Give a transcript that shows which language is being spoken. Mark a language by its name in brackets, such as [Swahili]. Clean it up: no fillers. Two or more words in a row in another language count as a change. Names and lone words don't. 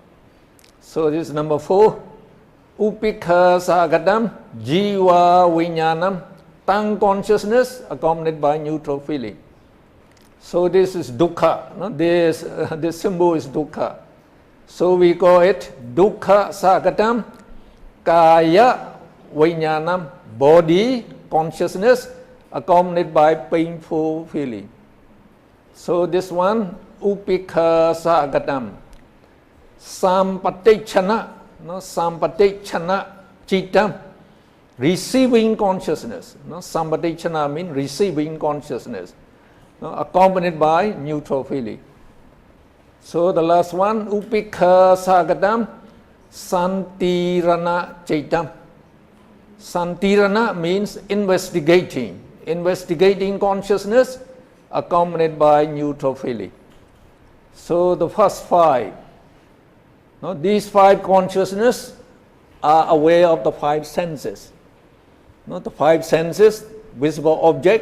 [English] So this is number 4. [Pali] Upekha Sagatam, Jiva Vinyanam, [English] tongue consciousness accompanied by neutral feeling. So this is dukkha. No? This symbol is dukkha. So we call it [Pali] dukkha sagatam kaya vinyanam, [English] body consciousness accompanied by painful feeling. So this one [Pali] upekha sagatam sampatichana, [English] no, [Pali] sampatichana citam, [English] receiving consciousness. No, sampatichana means receiving consciousness, no, accompanied by neutral feeling. So the last one, [Pali] upekha sagatam santirana citam. [English] Santirana means investigating consciousness accompanied by neutral feeling. So the first five, no, these five consciousness are aware of the five senses. No, the five senses, visible object.